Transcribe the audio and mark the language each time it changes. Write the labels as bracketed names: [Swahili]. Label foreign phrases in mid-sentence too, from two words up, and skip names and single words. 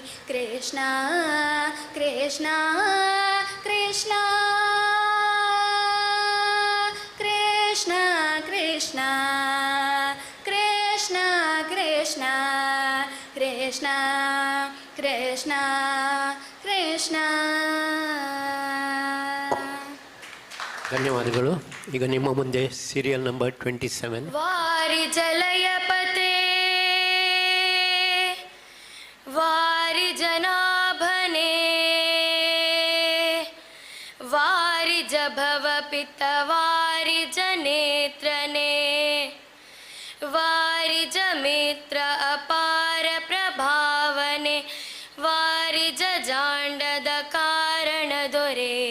[Kannada] ಕೃಷ್ಣ ಕೃಷ್ಣ ಕೃಷ್ಣ ಕೃಷ್ಣ ಕೃಷ್ಣ ಕೃಷ್ಣ ಕೃಷ್ಣ ಕೃಷ್ಣ ಕೃಷ್ಣ ಕೃಷ್ಣ. ಧನ್ಯವಾದಗಳು. ಈಗ ನಿಮ್ಮ ಮುಂದೆ ಸೀರಿಯಲ್ ನಂಬರ್ 27 ವಾರಿ ಜಲಯಪತೆ ವಾರಿ ಜನಾಭನೆ ವಾರಿ ಜಭವ ಪಿತ ವಾರಿ ಜನೇತ್ರನೆ ವಾರಿ ಜಮಿತ್ರ ಅಪಾರ ಪ್ರಭಾವನೆ ವಾರಿ ಜಾಂಡದ ಕಾರಣ ದೊರೆ.